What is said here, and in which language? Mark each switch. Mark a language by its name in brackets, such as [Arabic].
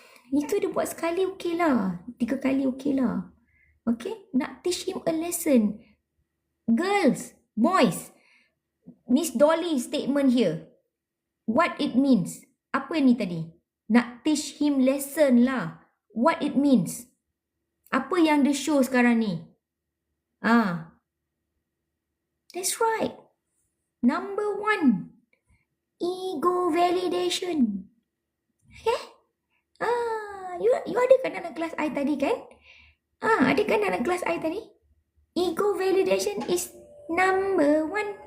[Malay] Itu dia buat sekali okey lah. 3 kali okey lah. Okay? Nak [English] teach him a lesson. Girls, boys, Miss Dolly statement here. What it means? [Malay] Apa ni tadi? Nak teach him lesson lah. [English] What it means? [Malay] Apa yang dia show sekarang ni? [English] That's right. Number 1. Ego validation. Okay? [Malay] You ada kan dalam kelas I tadi kan? Ada kan dalam kelas I tadi? [English] Ego validation is number 1.